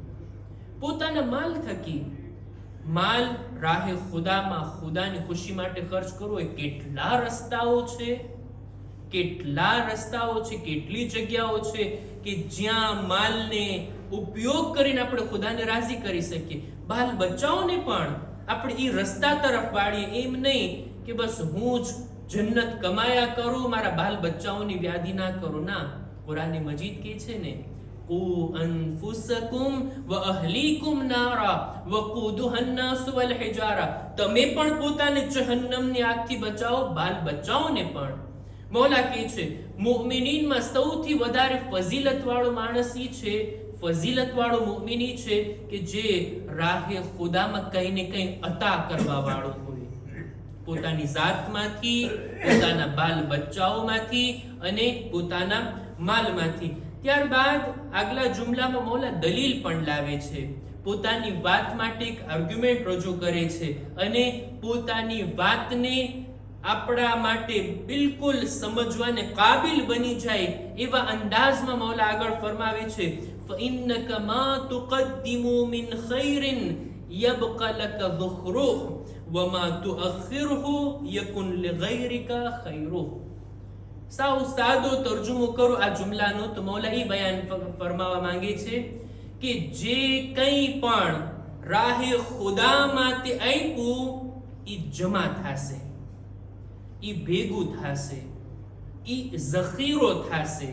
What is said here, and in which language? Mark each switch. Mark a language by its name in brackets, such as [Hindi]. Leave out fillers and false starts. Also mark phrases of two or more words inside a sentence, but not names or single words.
[Gujarati] પોતાના માલ થકી, માલ રાહે ખુદામાં ખુદાની ખુશી માટે ખર્ચ કરવો એ કેટલા રસ્તાઓ છે, કેટલા રસ્તાઓ છે, કેટલી જગ્યાઓ છે કે જ્યાં માલને ઉપયોગ કરીને આપણે ખુદાને રાજી કરી શકીએ. બાલ બચ્ચાઓને પણ આપણે એ રસ્તા તરફ વાળીએ, એમ નહીં કે બસ હું જ જન્નત કમાયા કરું, મારા બાલ બચ્ચાઓની વ્યાધિ ના કરું. ના, કુરાન મજીદ કહે છે ને [Arabic] قُوا أَنفُسَكُمْ وَأَهْلِيكُمْ نَارًا وَقُودُهَا النَّاسُ وَالْحِجَارَةُ. [Gujarati] તમે પણ પોતાને જહન્નમની આગથી બચાવો, બાલ બચ્ચાઓને પણ. મૌલા કહે છે મુઅમિનીનમાં સૌથી વધારે ફઝીલતવાળો માણસ ઈ છે, ફઝીલતવાળો મુઅમિન ઈ છે કે જે રાહે ખુદામાં કંઈ ને કંઈ અતા કરવા વાળો હોય, પોતાની જાતમાંથી, પોતાના બાલ બચ્ચાઓમાંથી અને પોતાના માલમાંથી. ત્યારબાદ આગલા જુમલામાં મૌલા દલીલ પણ લાવે છે, પોતાની વાત માટે એક આર્ગ્યુમેન્ટ રજૂ કરે છે અને પોતાની વાતને આપણા માટે બિલકુલ સમજવાને કાબિલ બની જાય એવા અંદાજમાં મૌલા આગળ ફરમાવે છે [Arabic] فَإِنَّكَ مَا تُقَدِّمُوا مِنْ خَيْرٍ يَبْقَ لَكَ ذُخْرُهُ وَمَا تُؤَخِّرْهُ يَكُنْ لِغَيْرِكَ خَيْرُهُ. [Gujarati] સાવ સાદો તર્જુમો કરો આ જુમલાનો તો મૌલા એ બયાન ફરમાવા માંગે છે કે જે કંઈ પણ રાહે ખુદામાં તે આપ્યું ઈ જમા થશે, ઈ ભેગું થશે, ઈ ઝખીરો થશે.